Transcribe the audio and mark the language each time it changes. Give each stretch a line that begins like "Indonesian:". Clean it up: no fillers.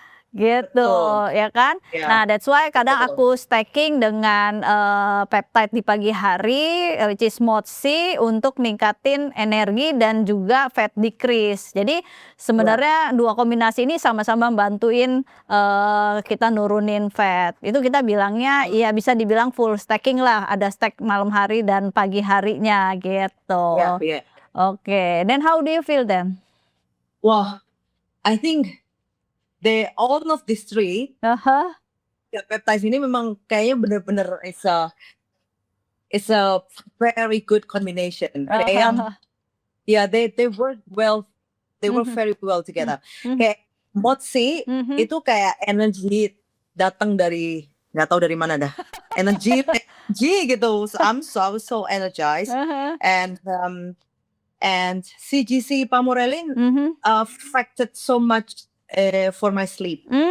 Indonesian: Gitu ya kan. Nah
English: that's why
Indonesian: kadang aku stacking dengan peptide di pagi hari, which is Motsi, untuk ningkatin energi dan juga fat decrease. Jadi sebenarnya dua kombinasi ini sama-sama bantuin kita nurunin fat. Itu kita bilangnya ya bisa dibilang full stacking lah, ada stack malam hari dan pagi harinya gitu.
English: Oke, then how do you feel then? Wah, I think all of these three, peptides
Indonesian: ini memang kayaknya bener-bener
English: it's a very good combination. Kayak they work well, they work very well together.
Indonesian: Kayak Motsi itu kayak energi datang dari nggak tahu dari mana dah, energi gitu.
English: So I was so energized, and CGC pamorelin affected so much for my sleep.